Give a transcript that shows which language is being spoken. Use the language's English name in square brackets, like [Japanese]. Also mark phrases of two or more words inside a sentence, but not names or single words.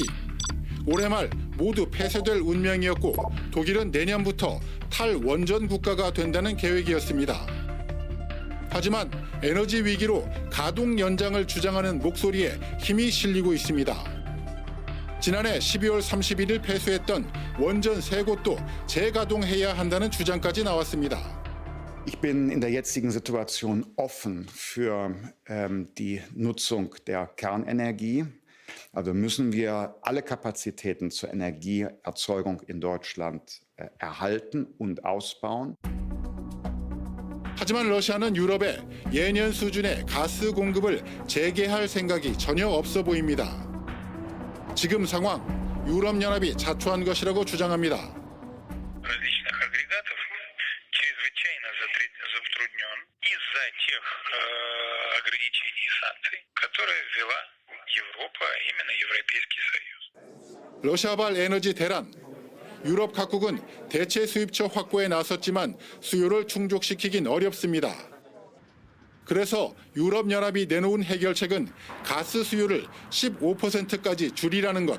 [Korean] 올해 말 모두 폐쇄될 운명이었고 독일은 내년부터 탈원전 국가가 된다는 계획이었습니다. 하지만 에너지 위기로 가동 연장을 주장하는 목소리에 힘이 실리고 있습니다. 지난해 12월 31일 폐쇄했던 원전 3곳도 재가동해야 한다는 주장까지 나왔습니다. [German] Ich bin in der jetzigen Situation offen für die Nutzung der Kernenergie. Also müssen wir alle Kapazitäten zur Energieerzeugung in Deutschland erhalten und ausbauen. [Korean] 하지만 러시아는 유럽에 예년 수준의 가스 공급을 재개할 생각이 전혀 없어 보입니다. 지금 상황, 유럽연합이 자초한 것이라고 주장합니다. [Russian] различных агрегатов чрезвычайно затруднен из-за тех ограничений и санкций, которые ввела Европа, именно Европейский Союз. [Korean] 러시아발 에너지 대란. 유럽 각국은 대체 수입처 확보에 나섰지만 수요를 충족시키긴 어렵습니다. 그래서 유럽연합이 내놓은 해결책은 가스 수요를 15%까지 줄이라는 것.